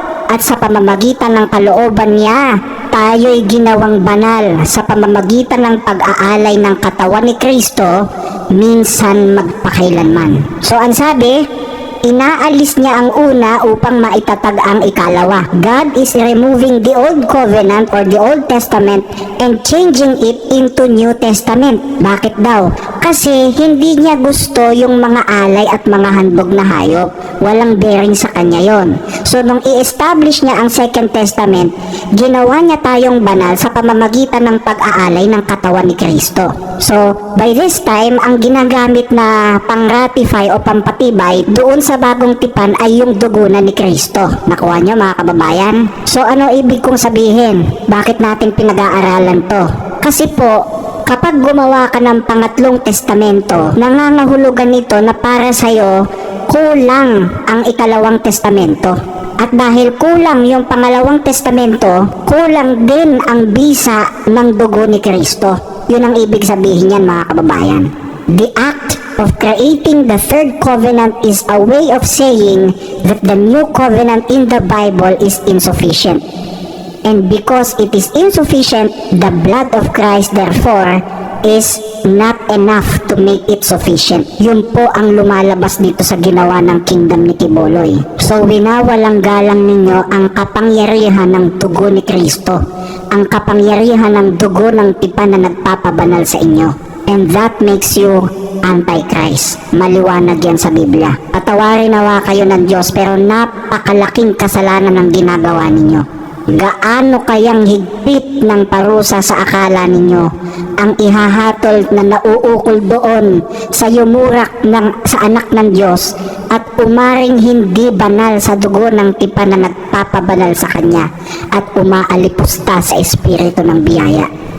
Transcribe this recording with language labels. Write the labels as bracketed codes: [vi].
[tl] At sa pamamagitan ng kalooban niya, tayo'y ginawang banal sa pamamagitan ng pag-aalay ng katawan ni Kristo minsan magpakailanman. So ang sabi, inaalis niya ang una upang maitatag ang ikalawa. [en] God is removing the old covenant or the Old Testament and changing it into New Testament. [tl] Bakit daw? Kasi hindi niya gusto yung mga alay at mga handog na hayop. Walang bearing sa kanya yon. So nung i-establish niya ang Second Testament, ginawa niya tayong banal sa pamamagitan ng pag-aalay ng katawan ni Kristo. [en] So by this time, [tl] ang ginagamit na pang-ratify o pampatibay doon sa bagong tipan ay yung dugo na ni Kristo. Nakuha niyo mga kababayan? So ano ibig kong sabihin? Bakit natin pinag-aaralan to? Kasi po, kapag gumawa ka ng pangatlong testamento, nangangahulugan ito na para sa'yo, kulang ang ikalawang testamento. At dahil kulang yung pangalawang testamento, kulang din ang bisa ng dugo ni Kristo. Yun ang ibig sabihin yan mga kababayan. [en] The act of creating the third covenant is a way of saying that the new covenant in the Bible is insufficient. And because it is insufficient, the blood of Christ therefore is not enough to make it sufficient. [tl] Yun po ang lumalabas dito sa ginawa ng kingdom ni Kibuloy. So winawalang galang ninyo ang kapangyarihan ng dugo ni Kristo, ang kapangyarihan ng dugo ng tipan na nagpapabanal sa inyo. [en] And that makes you Antichrist. [tl] Maliwanag yan sa Biblia. Patawarin nawa kayo ng Diyos, pero napakalaking kasalanan ang ginagawa ninyo. Gaano kayang higpit ng parusa sa akala ninyo. Ang ihahatol na nauukol doon sa yumurak sa anak ng Diyos at umaring hindi banal sa dugo ng tipan na nagpapabanal sa Kanya at umaalipusta sa espiritu ng biyaya.